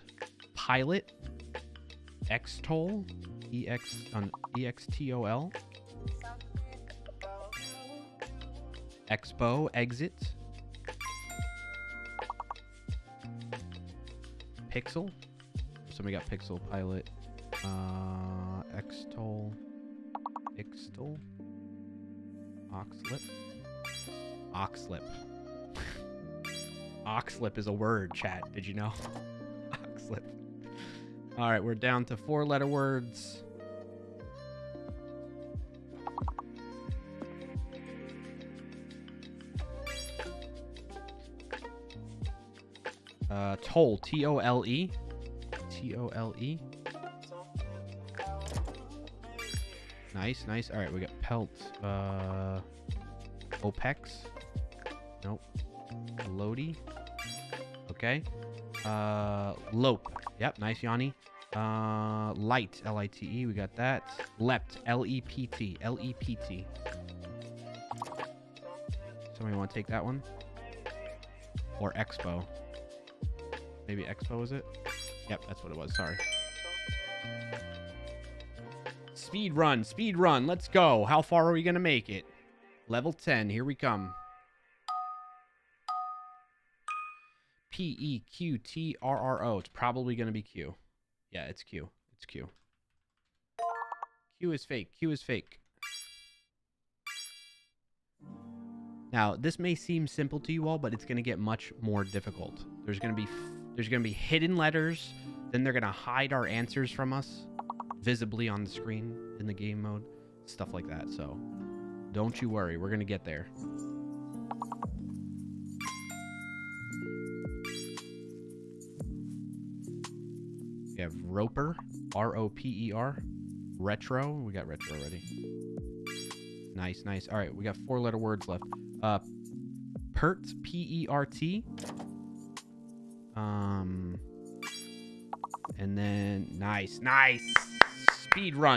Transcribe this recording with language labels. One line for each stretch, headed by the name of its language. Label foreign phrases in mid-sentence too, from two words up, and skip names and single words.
English: Pilot, X-Toll, E-X-T-O-L. Expo, exit. Pixel. Somebody got pixel, pilot. Xtol. Xtol. Oxlip. Oxlip. Oxlip is a word, chat. Did you know? Oxlip. All right, we're down to 4-letter words. Toll. T-O-L-E. T-O-L-E. Nice, nice. All right, we got pelt. Opex. Nope. Lodi. Okay. Lope. Yep, nice, Yanni. Light. L-I-T-E. We got that. Lept. L-E-P-T. L-E-P-T. Somebody want to take that one? Or Expo. Maybe Expo, is it? Yep, that's what it was. Sorry. Speed run. Speed run. Let's go. How far are we going to make it? Level 10. Here we come. P-E-Q-T-R-R-O. It's probably going to be Q. Yeah, it's Q. It's Q. Q is fake. Q is fake. Now, this may seem simple to you all, but it's going to get much more difficult. There's going to be hidden letters. Then they're going to hide our answers from us visibly on the screen in the game mode. Stuff like that. So don't you worry. We're going to get there. We have Roper. R-O-P-E-R. Retro. We got retro already. Nice, nice. All right, we got 4-letter words left. Pert. P-E-R-T. And then nice, nice. Speed run.